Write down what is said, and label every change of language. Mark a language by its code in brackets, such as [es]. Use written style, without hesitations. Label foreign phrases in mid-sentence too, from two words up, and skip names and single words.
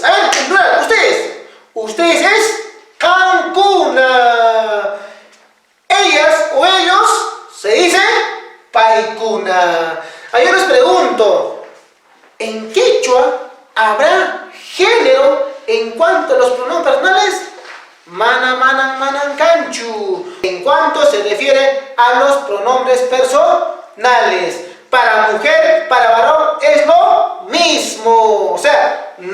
[es] A ver, en plural, ustedes. Ustedes es cancuna. Ellas o ellos se dice paikuna. Yo les pregunto, ¿en quechua habrá género en cuanto a los pronombres personales? [qu] Mana, manan, manan, canchu. [es] En cuanto se refiere a los pronombres personales. Para mujer, para varón es lo mismo. O sea,